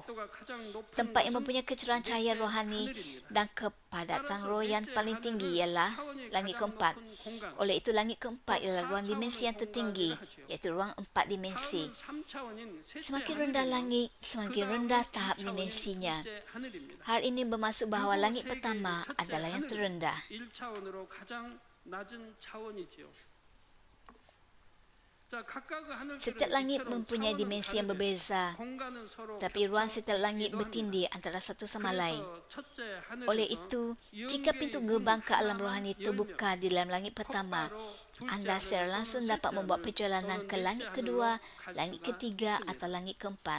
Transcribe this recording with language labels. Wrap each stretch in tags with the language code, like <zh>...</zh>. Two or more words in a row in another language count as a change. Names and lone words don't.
<ms>Tempat yang mempunyai kecerahan cahaya rohani dan kepadatan roh yang paling tinggi ialah langit keempat. Oleh itu, langit keempat ialah ruang dimensi yang tertinggi, iaitu ruang 4 dimensi. Semakin rendah langit, semakin rendah tahap dimensinya. Hal ini bermaksud bahawa langit pertama adalah yang terendah.</ms> <ko>1차원으로 가장 낮은 차원이지요.</ko> <ms>Setiap langit mempunyai dimensi yang berbeza, tapi ruang setiap langit bertindih antara satu sama lain. Oleh itu, jika pintu gerbang ke alam rohani terbuka di dalam langit pertama, anda secara langsung dapat membuat perjalanan ke langit kedua, langit ketiga atau langit keempat.</ms>